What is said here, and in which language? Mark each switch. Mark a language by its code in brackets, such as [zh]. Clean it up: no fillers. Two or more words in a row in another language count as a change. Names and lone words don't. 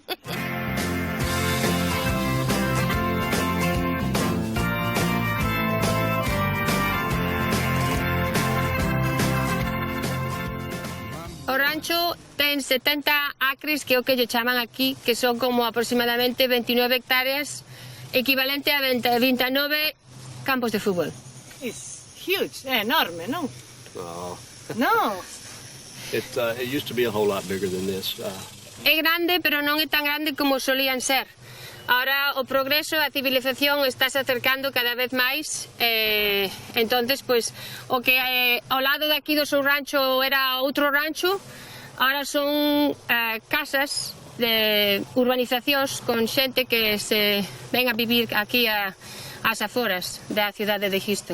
[gl] O rancho ten 70 acres, que é o que lle chaman aquí, que son como aproximadamente 29 hectáreas, equivalente a 29 campos de fútbol. [en] It's huge, [gl] é enorme, non? [en] No, No. it used to be a whole lot bigger than this. [gl] É grande, pero non é tan grande como solían ser. Ahora o progreso, a civilización está se acercando cada vez máis, entonces, pois, o que ao lado de aquí do seu rancho era outro rancho, ahora son casas de urbanizacións con xente que se ven a vivir aquí ás aforas da cidade de Houston.